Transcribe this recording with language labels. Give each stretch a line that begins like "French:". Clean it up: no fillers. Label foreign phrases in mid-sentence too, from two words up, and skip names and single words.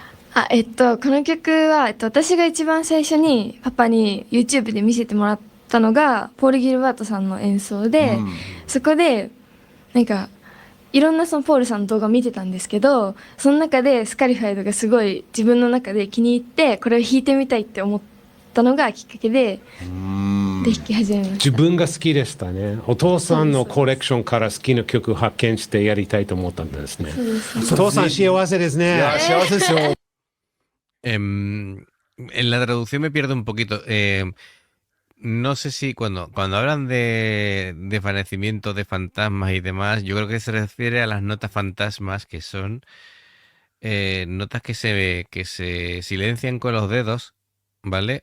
Japanese: この曲は、私が一番最初にパパに YouTube で見せてもらったのがポール・ギルバートさんの演奏で、そこでなんかいろんなそのポールさんの動画を見てたんですけど、その中でスカリファイドがすごい自分の中で気に入ってこれを弾いてみたいって思ったのがきっかけで弾き始めま自した。分が好きでしたね。お父さんのコレクションから好きな曲発見してやりたいと思ったんですね。そうですね。お父さん幸せですいね。や幸せですよ。
Spanish: En la traducción me pierdo un poquito. No sé si cuando hablan de desvanecimiento de fantasmas y demás, yo creo que se refiere a las notas fantasmas, que son notas que se silencian con los dedos, ¿vale?